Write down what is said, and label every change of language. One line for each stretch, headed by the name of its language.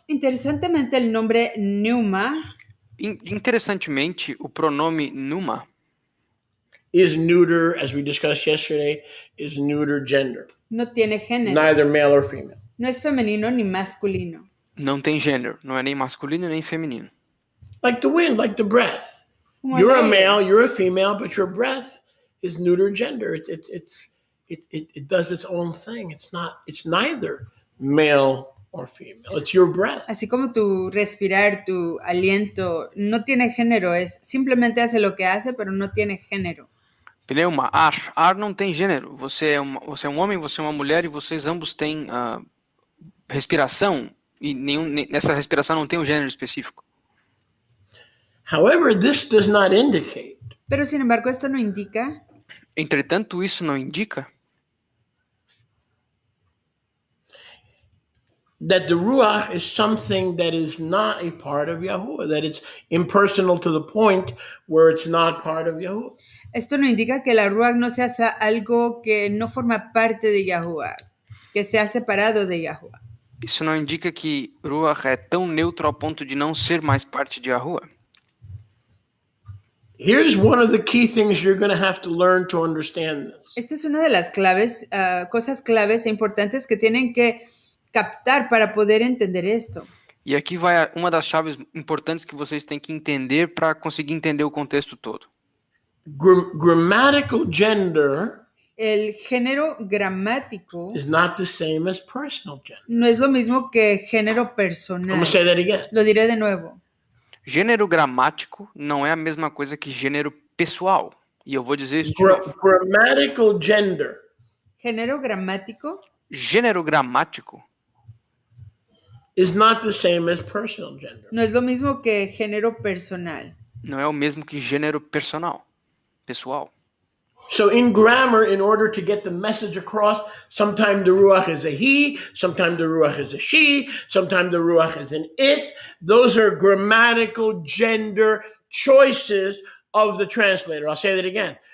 Spanish: Interesantemente, el nombre neuma
Portuguese: Interessantemente, o pronome numa
English: is neuter, as we discussed yesterday, is neuter gender.
Spanish: no tiene género.
English: Neither male or female.
Spanish: No es femenino ni masculino.
Portuguese: não tem gênero, não é nem masculino nem feminino.
English: Like the wind, like the breath.
Spanish: Como
English: You're
Spanish: el
English: a
Spanish: aire.
English: male, you're a female, but your breath is neuter gender. It does its own thing. It's neither male or female. It's your breath.
Spanish: Así como tu respirar, tu aliento, no tiene género, simplemente hace lo que hace, pero no tiene género.
Portuguese: Pneuma, ar. Ar não tem gênero. Você é um homem, você é uma mulher e vocês ambos têm respiração e nessa respiração não tem um gênero específico.
English: However, this does not indicate
Spanish: Pero sin embargo, esto no indica
Portuguese: Entretanto, isso não indica
English: that the Ruach is something that is not a part of Yahuwah, that it's impersonal to the point where it's not part of Yahuwah.
Spanish: Esto no indica que la Ruach no sea algo que no forma parte de Yahuwah, que se ha separado de Yahuwah.
Portuguese: Isso não indica que Ruach é tão neutro ao ponto de não ser mais parte de Yahuwah.
English: Here's one of the key things you're going to have to learn to understand this.
Spanish: Esta es una de las claves, cosas claves e importantes que tienen que captar para poder entender esto.
Portuguese: E aqui vai uma das chaves importantes que vocês têm que entender para conseguir entender o contexto todo.
English: Grammatical gender
Spanish: El género gramático
English: is not the same as personal gender.
Spanish: no es lo mismo que género
English: I'm
Spanish: personal.
English: going to say that again.
Spanish: Lo diré de nuevo.
Portuguese: Gênero gramático não é a mesma coisa que gênero pessoal. E eu vou dizer isso de novo.
English: Grammatical gender
Spanish: Género gramático
Portuguese: Gênero gramático
English: is not the same as personal gender.
Spanish: no es lo mismo que género personal.
Portuguese: não é o mesmo que gênero pessoal.
English: So in grammar, in order to get the message across, sometimes the Ruach is a he, sometimes the Ruach is a she, sometimes the Ruach is an it. Those are grammatical gender choices of the translator. I'll say that again.